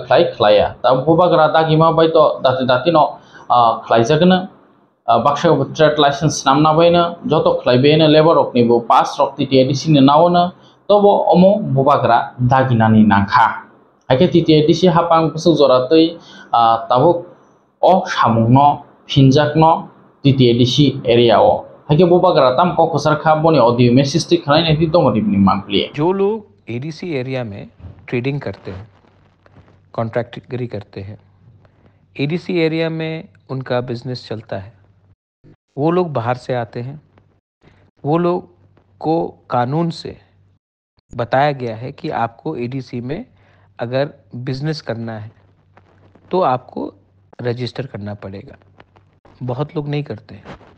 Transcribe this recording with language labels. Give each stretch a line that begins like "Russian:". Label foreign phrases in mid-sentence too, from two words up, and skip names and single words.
Bodo: खलाया ता बुबाग्रा दागिमा बायतो दाति न खलायजागोन बाक्सा
English: trade license
Bodo: नामना बायनो जत खलायबेनो लेबर रकनिबो पास रक तिति एडीसी नि नावनो तबो अमो बुबाग्रा दागिनानि नाखा हाके तिति एडीसी हापां बुसु जरातै ताबो अ सामुनो फिनजाकनो तिति एडीसी एरिया हाके बुबाग्रा ताम ककसरखा बनि
English: audio message
Bodo: ति खलायनाय दि दङ दिबनि मांगलि
Hindi: जो लोग एडीसी एरिया में ट्रेडिंग करते हैं कॉन्ट्रैक्टरी करते हैं एडीसी एरिया में उनका बिजनेस चलता है वो लोग बाहर से आते हैं वो लोग को कानून से बताया गया है कि आपको एडीसी में अगर बिजनेस करना है तो आपको रजिस्टर करना पड़ेगा बहुत लोग नहीं करते हैं